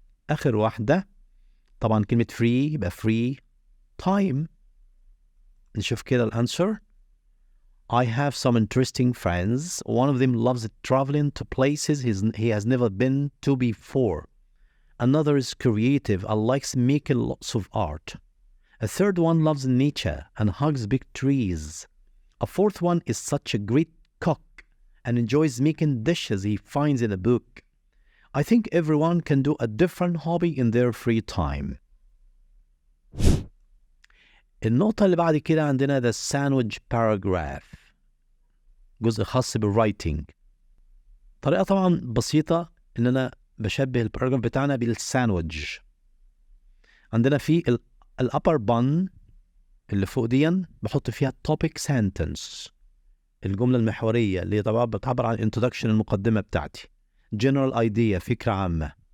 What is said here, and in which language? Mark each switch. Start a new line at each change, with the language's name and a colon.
Arabic: آخر واحدة طبعا كلمة free يبقى
English: free time.
Arabic: نشوف كده الأنسر.
English: I have some interesting friends. One of them loves traveling to places he has never been to before. Another is creative and likes making lots of art. A third one loves nature and hugs big trees. A fourth one is such a great cook and enjoys making dishes he finds in a book. I think everyone can do a different hobby in their free time.
Arabic: النقطة اللي بعد كده عندنا
English: the sandwich paragraph،
Arabic: جزء خاص بالwriting. طريقة طبعا بسيطة إن أنا بشبه الباراجراف بتاعنا بالساندويتش. عندنا في الأبر بان اللي فوق دي بحط فيها topic sentence، الجملة المحورية اللي طبعا بتعبر عن introduction، المقدمة بتاعتي، general idea، فكرة عامة.